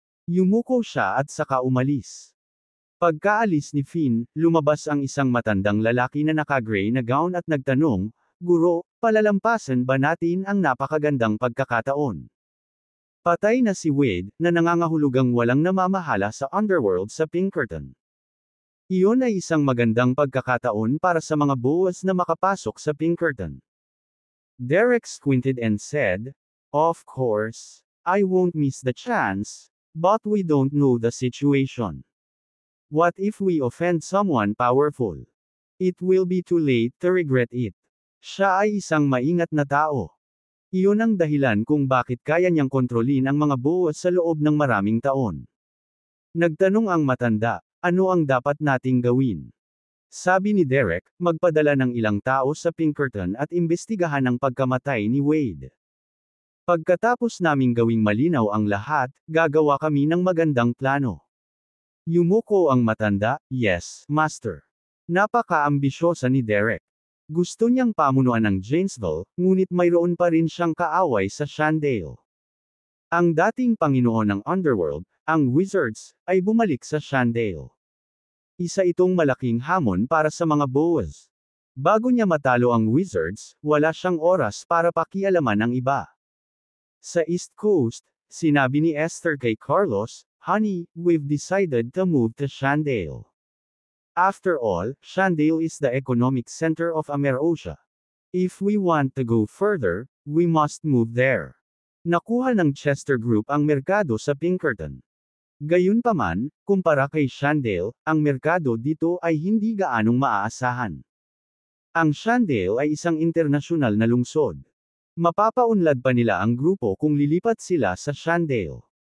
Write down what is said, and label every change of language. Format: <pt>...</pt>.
<tl>Yumuko siya at saka umalis. Pagkaalis ni Finn, lumabas ang isang matandang lalaki na naka-gray na gown at nagtanong, Guro, palalampasan ba natin ang napakagandang pagkakataon? Patay na si Wade, na nangangahulugang walang namamahala sa Underworld sa Pinkerton. Iyon ay isang magandang pagkakataon para sa mga Boas na makapasok sa Pinkerton.</tl> <en>Derek squinted and said, Of course, I won't miss the chance, but we don't know the situation. What if we offend someone powerful? It will be too late to regret it.</en> <tl>Siya ay isang maingat na tao. Iyon ang dahilan kung bakit kaya niyang kontrolin ang mga Boas sa loob ng maraming taon. Nagtanong ang matanda, ano ang dapat nating gawin? Sabi ni Derek, magpadala ng ilang tao sa Pinkerton at imbestigahan ang pagkamatay ni Wade. Pagkatapos naming gawing malinaw ang lahat, gagawa kami ng magandang plano. Yumuko ang matanda,</tl> <en>yes, master.</en> <tl>Napaka-ambisyosa ni Derek. Gusto niyang pamunuan ng Janesville, ngunit mayroon pa rin siyang kaaway sa Shandale. Ang dating Panginoon ng Underworld, ang Wizards, ay bumalik sa Shandale. Isa itong malaking hamon para sa mga Boas. Bago niya matalo ang Wizards, wala siyang oras para pakialaman ang iba. Sa East Coast, sinabi ni Esther kay Carlos,</tl> <en>Honey, we've decided to move to Shandale. After all, Shandale is the economic center of Amerosia. If we want to go further, we must move there.</en> <tl>Nakuha ng Chester Group ang merkado sa Pinkerton. Gayunpaman, kumpara kay Shandale, ang merkado dito ay hindi gaanong maaasahan. Ang Shandale ay isang internasyonal na lungsod. Mapapaunlad pa nila ang grupo kung lilipat sila sa Shandale.</tl>